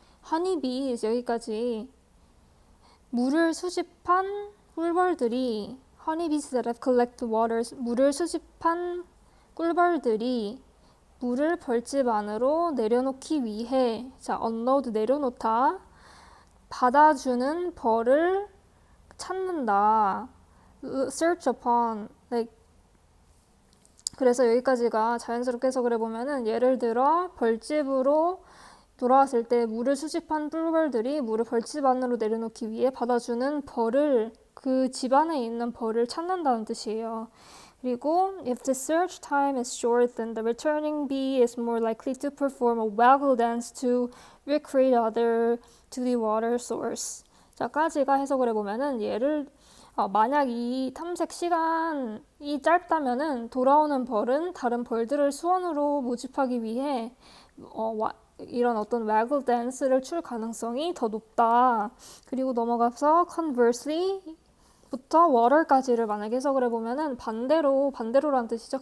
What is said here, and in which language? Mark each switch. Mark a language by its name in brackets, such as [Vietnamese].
[Korean] honeybees 여기까지 물을 수집한 꿀벌들이 [English] honeybees that have collected water [Korean] 물을 수집한 꿀벌들이 물을 벌집 안으로 내려놓기 위해 자 unload 내려놓다 받아주는 벌을 찾는다 [English] search upon like [Korean] 그래서 여기까지가 자연스럽게 해석을 해보면은 예를 들어 벌집으로 돌아왔을 때 물을 수집한 꿀벌들이 물을 벌집 안으로 내려놓기 위해 받아주는 벌을 그 집 안에 있는 벌을 찾는다는 뜻이에요. 그리고 [English] if the search time is short, then the returning bee is more likely to perform a waggle dance to recreate other to the water source. [Korean] 자까지가 해석을 해보면은 만약 이 탐색 시간이 짧다면은 돌아오는 벌은 다른 벌들을 수원으로 모집하기 위해 이런 어떤 waggle dance를 출 가능성이 더 높다. 그리고 넘어가서 conversely 부터 water까지를 만약 해석을 해보면은 반대로란 뜻이죠.